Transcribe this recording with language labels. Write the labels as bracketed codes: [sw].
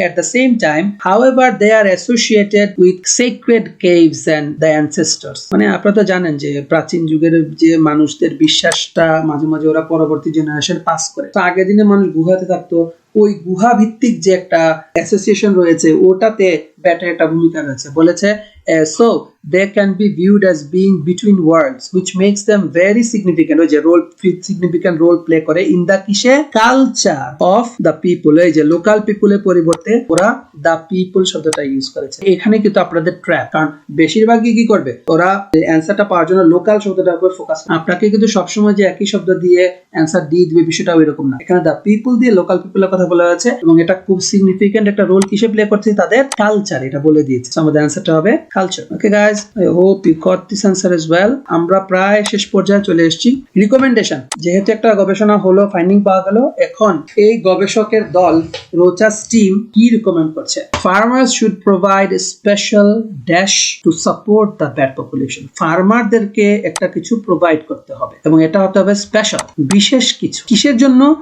[en] At the same time however they are associated with sacred caves and the ancestors. [bn] মানে আপনারা তো জানেন যে প্রাচীন যুগের যে মানুষদের বিশ্বাসটা মাঝে মাঝে ওরা পরবর্তী জেনারেশন পাস করে। তো আগের দিনে মানুষ গুহাতে থাকতো, ওই গুহা ভিত্তিক যে একটা অ্যাসোসিয়েশন রয়েছে ওটাতে ব্যাটের একটা ভূমিকা রয়েছে। বলেছে [en] so they can be viewed as being between worlds which makes them very significant, [bn] ওই যে [en] significant role play [bn] করে [en] in the [bn] কিসে? [en] Culture of the people. [bn] এই যে লোকাল পিপলের পরিবর্তে ওরা দ্য পিপল শব্দটা ইউজ করেছে। এখানে কিন্তু আপনাদের ট্র্যাপ, কারণ বেশিরভাগই কি করবে ওরা অ্যান্সারটা পাওয়ার জন্য লোকাল শব্দটার উপর ফোকাস। আপনাকে কিন্তু সবসময় যে একই শব্দ দিয়ে অ্যান্সার দিয়ে দিবে বিষয়টা ওইরকম না। এখানে দ্য পিপল দিয়ে লোকাল পিপলের কথা বলা হয়েছে, এবং এটা খুব সিগনিফিকেন্ট একটা রোল কিসে প্লে করছে? তাদের কালচার, এটা বলে দিয়েছে। আমাদের অ্যান্সারটা হবে culture. [en] Okay guys, I hope you got this answer as well. [bn] আমরা প্রায় শেষ পর্যায়ে চলে এসেছি। রিকমেন্ডেশন, যেহেতু একটা গবেষণা হলো, ফাইন্ডিং পাওয়া গেল, এখন এই গবেষকের দল রোচাস টিম কি রিকমেন্ড করছে? [en] Farmers should provide special dash to support the bat population. [bn] ফার্মারদেরকে একটা কিছু প্রোভাইড করতে হবে, এবং এটা হতে হবে স্পেশাল, বিশেষ কিছু। কিসের জন্য?